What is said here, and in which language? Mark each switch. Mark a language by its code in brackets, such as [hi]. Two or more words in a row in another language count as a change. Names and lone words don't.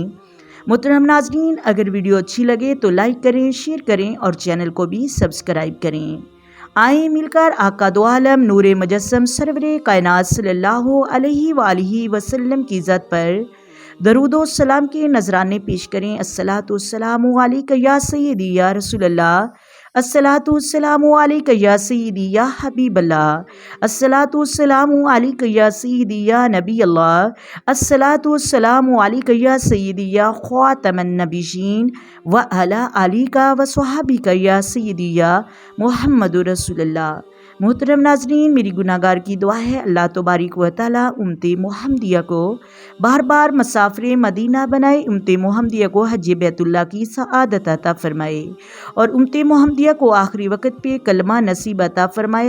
[hi] मोहतरम नाज़रीन, अगर वीडियो अच्छी लगे तो लाइक करें, शेयर करें और चैनल को भी सब्सक्राइब करें। आए मिलकर आका दो आलम नूरे मुजस्सम सरवरे कायनात [ar] صلى الله عليه وسلم [hi] की ज़ात पर दरूदो सलाम के नजराने पेश करें। [ar] الصلاة والسلام عليك يا سيدي يا رسول الله، الصلاة والسلام عليك يا سيدي يا حبيب الله, الصلاة والسلام عليك يا سيدي يا نبي الله، الصلاة والسلام عليك يا سيدي يا خاتم النبيين وعلى آلك وصحبك يا سيدي يا محمد رسول الله. [hi] मोहतरम नाज़रीन, मेरी गुनाहगार की दुआ है [ar] الله تبارك وتعالى [hi] उम्मते मुहम्मदिया को बार बार मसाफ़िर मदीना बनाए, उम्मते मुहम्मदिया को हज बैतुल्लाह की सआदत अता फरमाए और उम्मते मुहम्मदिया को आखिरी वक़्त पे कलमा नसीब अता फरमाए।